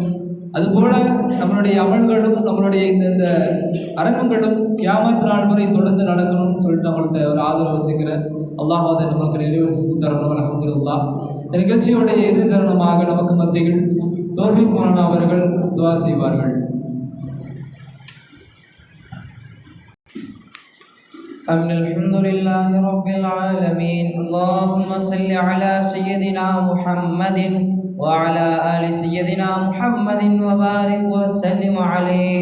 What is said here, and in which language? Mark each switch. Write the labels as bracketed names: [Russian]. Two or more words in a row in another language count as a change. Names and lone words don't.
[Tamil] அதுபோல் நம்மளுடைய அமல்களும் நம்மளுடைய இந்த அரங்கங்களும் கியாமத்து நாள் வரை தொடர்ந்து நடக்கணும்னு சொல்லிட்டு நம்மள்கிட்ட ஒரு ஆதரவு வச்சுக்கிறேன். அல்லாஹ் அதை நமக்கு நிறைவேற்றி தரணும். அல்ஹம்துலில்லாஹ். இந்த நிகழ்ச்சியுடைய இறுதி தருணமாக நமக்கு மத்தியில் தௌஃபீக் மௌலானா அவர்கள் துஆ செய்வார்கள். [Arabic] الحمدلله رب العالمين. اللهم صل على سيدنا محمد وعلى آل سيدنا محمد وبارك وسلم عليه.